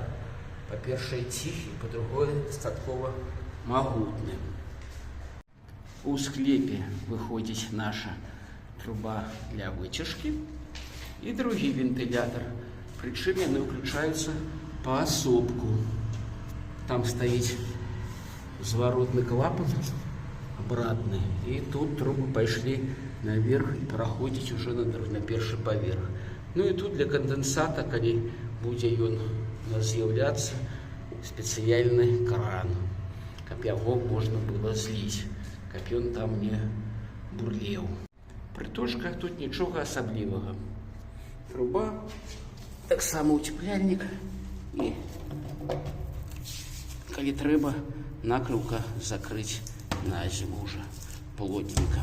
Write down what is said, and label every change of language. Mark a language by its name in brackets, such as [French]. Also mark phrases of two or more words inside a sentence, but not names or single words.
[Belarusian] Па-першае, ціхі, па-другое, дастаткова магутны. У склепе выходзіць наша труба для выцяжкі і другі вентылятор. Прычым яны ўключаюцца паасобку. Там стаіць [Russian] зворотный клапан обратный, и тут трубы пошли наверх и проходить уже [Belarusian] на першы поверх. [Russian] Ну и тут для конденсата, [Belarusian] калі будзе ён у нас з'яўляцца, спецыяльны кран, каб яго можна было зліць, каб ён там не бурлеў. Прыточка тут нічога асаблівага. Труба, таксама уцепляльнік, і калі трэба, накрылка закрыць на зіму [Russian] уже плотненько.